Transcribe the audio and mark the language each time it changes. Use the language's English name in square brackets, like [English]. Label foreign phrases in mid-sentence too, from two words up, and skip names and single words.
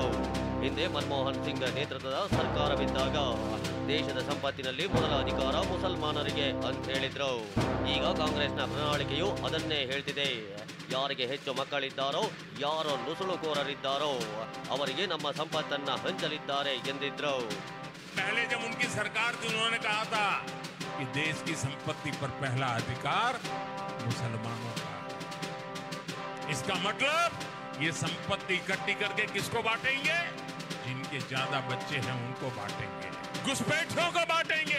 [Kannada] ಹಿಂದೆ ಮನಮೋಹನ್ ಸಿಂಗ್ ನೇತೃತ್ವದ ಸರ್ಕಾರವಿದ್ದಾಗ ದೇಶದ ಸಂಪತ್ತಿನಲ್ಲಿ ಮೊದಲ ಅಧಿಕಾರ ಮುಸಲ್ಮಾನರಿಗೆ ಅಂತ ಹೇಳಿದ್ರು. ಈಗ ಕಾಂಗ್ರೆಸ್ನ ಪ್ರಣಾಳಿಕೆಯು ಅದನ್ನೇ ಹೇಳ್ತಿದೆ. ಯಾರಿಗೆ ಹೆಚ್ಚು ಮಕ್ಕಳಿದ್ದಾರೋ, ಯಾರೋ ನುಸುಳುಕೋರರಿದ್ದಾರೋ ಅವರಿಗೆ ನಮ್ಮ ಸಂಪತ್ತನ್ನ ಹಂಚಲಿದ್ದಾರೆ ಎಂದಿದ್ರು. [Hindi] पहले जब उनकी सरकार थी उन्होंने कहा था कि देश की संपत्ति पर पहला अधिकार मुसलमानों का। इसका मतलब ये संपत्ति इकट्ठी करके किसको बांटेंगे? जिनके ज्यादा बच्चे हैं उनको बांटेंगे, घुसपैठियों को बांटेंगे।